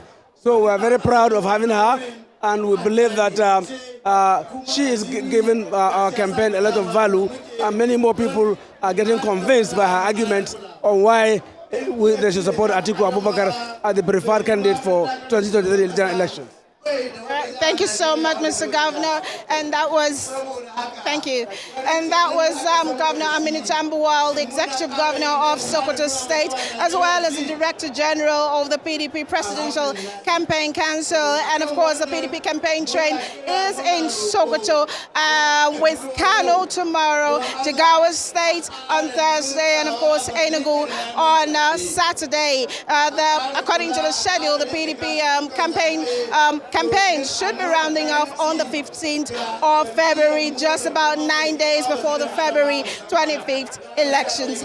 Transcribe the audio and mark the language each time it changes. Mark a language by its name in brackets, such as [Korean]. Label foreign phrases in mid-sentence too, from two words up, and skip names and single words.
[English] So we're very proud of having her, and we believe that she is giving our campaign a lot of value, and many more people are getting convinced by her argument on why they should support Atiku Abubakar as the preferred candidate for 2023 general elections. Thank Thank you so much, Mr. Governor. And that was, thank you. And that was Governor Aminu Tambuwal, the Executive Governor of Sokoto State, as well as the Director General of the PDP Presidential Campaign Council. And of course, the PDP campaign train is in Sokoto with Kano tomorrow, Jigawa State on Thursday, and of course, Enugu on Saturday. According to the schedule, the PDP campaign should be rounding off on the 15th of February, just about 9 days before the February 25th elections.